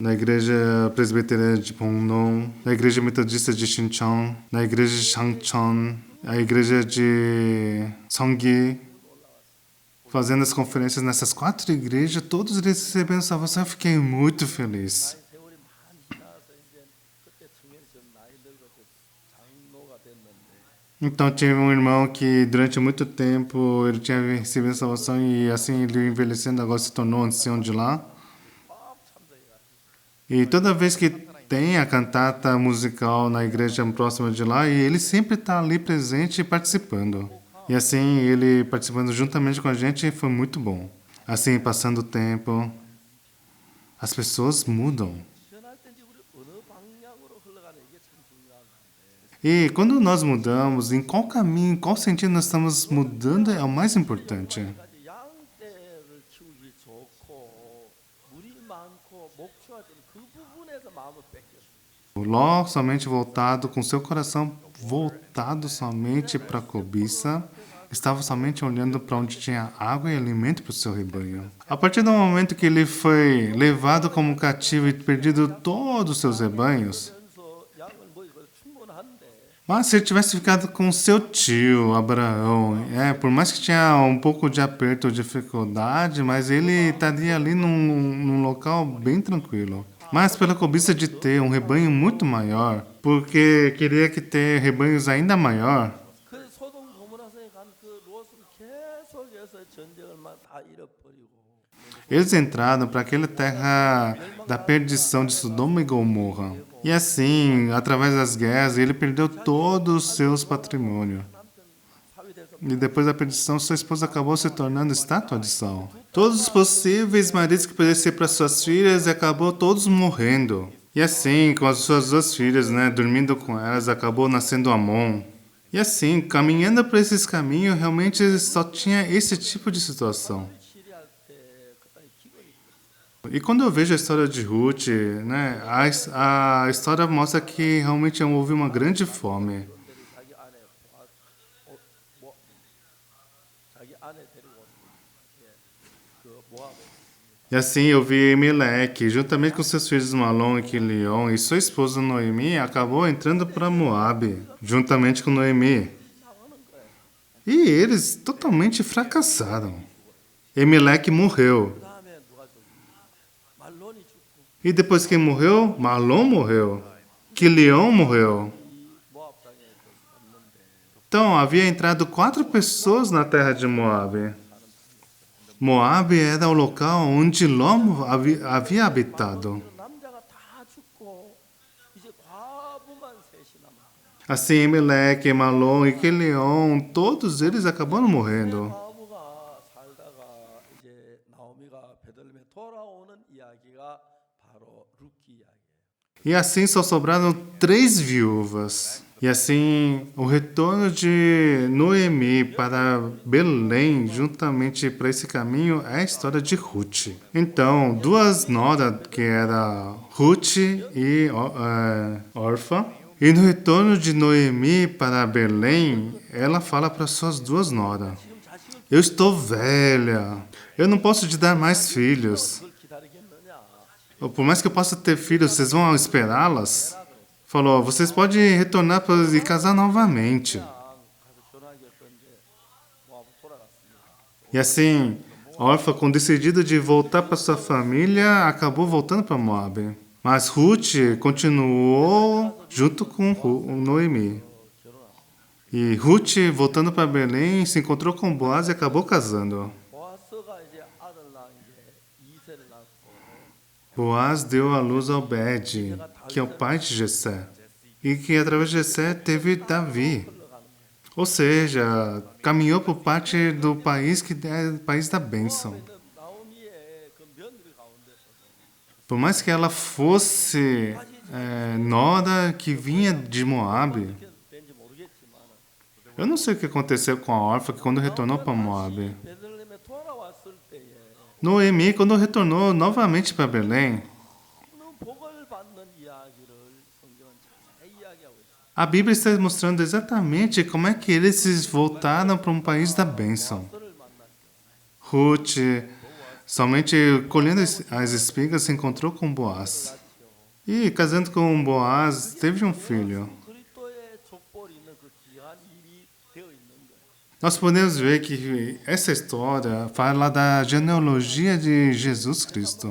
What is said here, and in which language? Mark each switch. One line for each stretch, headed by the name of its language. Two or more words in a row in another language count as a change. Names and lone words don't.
Portuguese: Na igreja presbiteriana de Pongnon, na igreja metodista de Shincheon, na igreja de Shangcheon, a igreja de Seonggi. Fazendo as conferências nessas 4 igrejas, todos eles recebendo salvação, eu fiquei muito feliz.
Korean: 세월이 많이 지나서 이제 그때 청년이 좀 나이 늙어서 장로가 됐는데
Portuguese: Então tive um irmão que durante muito tempo ele tinha recebido a salvação e assim ele envelhecendo agora se tornou ancião de lá. E toda vez que tem a cantata musical na igreja próxima de lá, e ele sempre está ali presente e participando. E assim ele participando juntamente com a gente foi muito bom. Assim passando o tempo, as pessoas mudam.
Korean: 변할 때 이제 우리 어느 방향으로 흘러가는 이게 참 중요한 건데
Portuguese: E quando nós mudamos, em qual caminho, em qual sentido nós estamos mudando é o mais importante.
Korean: 까지 양떼를 키우기 좋고 물이 많고 목초가 좀 그 부분에서 마음을 뺏겼어요.
Portuguese: Ló somente voltado, com seu coração voltado somente para a cobiça, estava somente olhando para onde tinha água e alimento para o seu rebanho. A partir do momento que ele foi levado como cativo e perdido todos os seus rebanhos,
Korean: 그래서 양을 뭐 이거 충분한데
Portuguese: mas se ele tivesse ficado com seu tio, Abraão, por mais que tinha um pouco de aperto, dificuldade, mas ele estaria ali num local bem tranquilo. Mas pela cobiça de ter um rebanho muito maior, porque queria que ter rebanhos ainda maior,
Korean: 그 소돔 고모라서에 간 그 롯은 계속해서 전쟁을 다 잃어버리고
Portuguese: eles entraram para aquela terra da perdição de Sodoma e Gomorra. E assim, através das guerras, ele perdeu todos os seus patrimônios. E depois da perdição, sua esposa acabou se tornando estátua de sal. Todos os possíveis maridos que poderiam ser para suas filhas, acabou todos morrendo. E assim, com as suas 2 filhas, dormindo com elas, acabou nascendo Amon. E assim, caminhando por esses caminhos, realmente só tinha esse tipo de situação.
Korean: 치리할 때 그때 기근이
Portuguese: E quando eu vejo a história de Ruth, a história mostra que realmente houve uma grande fome.
Korean: 자기 아내 뭐 자기 아내 데리고 그 모압에
Portuguese: E assim eu vi Meleque, juntamente com seus filhos Malom e Quilion, e sua esposa Noemi, acabou entrando para Moabe, juntamente com Noemi. E eles totalmente fracassaram. Meleque morreu.
Korean: 그다음에 누가 좀 말론이 죽고
Portuguese: E depois que morreu, Malom morreu. Quilion morreu.
Korean: 모압 땅에 갔는데
Portuguese: Então, havia entrado 4 pessoas na terra de Moabe. Moabe era o local onde Ló havia habitado.
Korean: 남자가 다 죽고 이제 과부만 셋이 남아.
Portuguese: Assim, Meleque, Malom e Quilion, todos eles acabaram morrendo.
Korean: 과부가 살다가 이제 나오미가 베들레헴에 돌아오는 이야기가 바로 룻기 이야기예요.
Portuguese: E assim só sobraram 3 viúvas. E assim, o retorno de Noemi para Belém, juntamente para esse caminho, é a história de Ruth. Então, 2 noras, que era Ruth e Orfa. E no retorno de Noemi para Belém, ela fala para suas 2 noras: eu estou velha, eu não posso te dar mais filhos.
Korean: 그걸 기다리겠느냐?
Portuguese: Por mais que eu possa ter filhos, vocês vão esperá-las? Falou, vocês podem retornar e casar novamente.
Korean: 가서 결혼하겠던 이제 모압 돌아갔습니다.
Portuguese: E assim, Orfa, com decidido de voltar para sua família, acabou voltando para Moab. Mas Ruth continuou junto com Noemi. E Ruth, voltando para Belém, se encontrou com Boaz e acabou casando.
Korean: 보아스가 이제 아들랑 이제 이세를 낳고
Portuguese: Boaz deu à luz a Obed, que é o pai de Jessé, e que através de Jessé teve Davi. Ou seja, caminhou por parte do país que é o país da bênção.
Korean: 있는 나오미의 그 며느리 가운데서도
Portuguese: Por mais que ela fosse nora que vinha de Moabe,
Korean: 어떻게 된지 모르겠지만
Portuguese: eu não sei o que aconteceu com a órfã que quando retornou para Moabe.
Korean: 베들레헴에 돌아왔을 때에
Portuguese: Noemi, quando retornou novamente para Belém,
Korean: 그 복을 받는 이야기를 성경은 자세히 이야기하고 있어요.
Portuguese: a Bíblia está mostrando exatamente como é que eles se voltaram para um país da bênção.
Korean: 그를 만날 때
Portuguese: Ruth, somente colhendo as espigas, se encontrou com Boaz. E, casando com Boaz, teve um filho.
Korean: 그리스도의 족벌이 있는 그 귀한 일이 되어 있는 거예요.
Portuguese: Nós podemos ver que essa história fala da genealogia de Jesus Cristo.